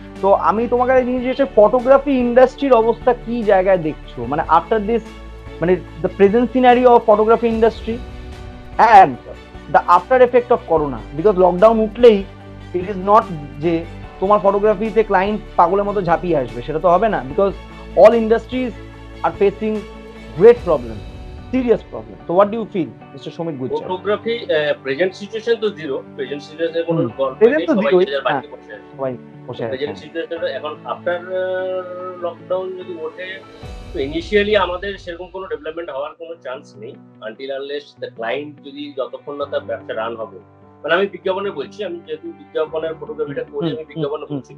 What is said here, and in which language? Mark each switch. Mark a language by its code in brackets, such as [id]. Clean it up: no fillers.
[bn] তো আমি তোমাকে জিজ্ঞেস করছি, ফটোগ্রাফি ইন্ডাস্ট্রির অবস্থা কি জায়গায় দেখছো, মানে [en] after this, [bn] মানে [en] the present scenario of photography industry and the after effect of corona, because [bn] lockdown উঠলেই [en] it is not [bn] যে তোমার ফটোগ্রাফিতে ক্লায়েন্ট পাগলের মতো ঝাঁপিয়ে আসবে, সেটা তো হবে না, [en] because all industries are facing great problems, serious problem. So what do you feel, Mr. Shomit Gujjar? Photography present situation তো zero, present situation [bn] কোনো গল্প [en] Present তো zero, [bn] সবাই বসে আছে। Present situation এখন আফটার লকডাউন যদি ওঠে, তো ইনিশিয়ালি আমাদের সেরকম কোনো ডেভেলপমেন্ট হওয়ার কোনো চান্স নেই, [en] until unless the client [bn] যদি যতক্ষণ না তার ব্যবসা রান হবে মানে আমি বিজ্ঞাপনে বলছি, আমি যেহেতু বিজ্ঞাপনের ফটোগ্রাফিটা করি, আমি বিজ্ঞাপনে বলছি।